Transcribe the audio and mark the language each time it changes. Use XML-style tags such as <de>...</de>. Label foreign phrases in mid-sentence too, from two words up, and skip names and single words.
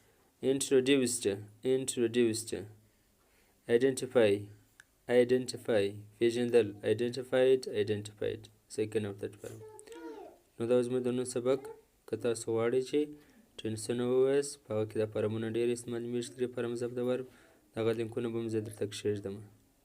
<en>introduced identify</en> <ps>پېژندل</ps> <en>identified second</en> <ps>او</ps> <en>third form</en> <ps>نو دا زموږ د نن سبق که تاسو غواړئ چې ټینسونه ووایاست په هغه کې دا فارمونه ډېر استعمالېږي</ps> <en>3 forms of the verb</en> <ps>دغه لینکونه به هم زه درته کښېږدم</ps>